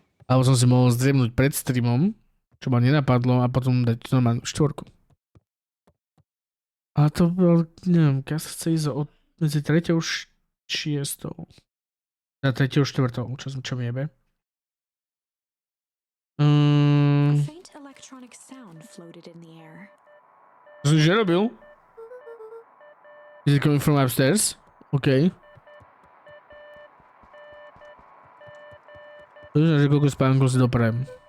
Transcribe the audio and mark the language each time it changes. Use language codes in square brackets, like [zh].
[sk] Alebo som si mohol zdriemnúť pred streamom, čo ma nenapadlo, a potom dať normálnu 4. A to bol, neviem, keď sa chce ísť medzi 3. a 6. Na 3. a 4. čo mi jebe. [en] A faint electronic sound floated in the air. [sk] To som že robil? [en] Is it coming from upstairs? OK. [sk] To znamená, že koľko spánkov si doprajem.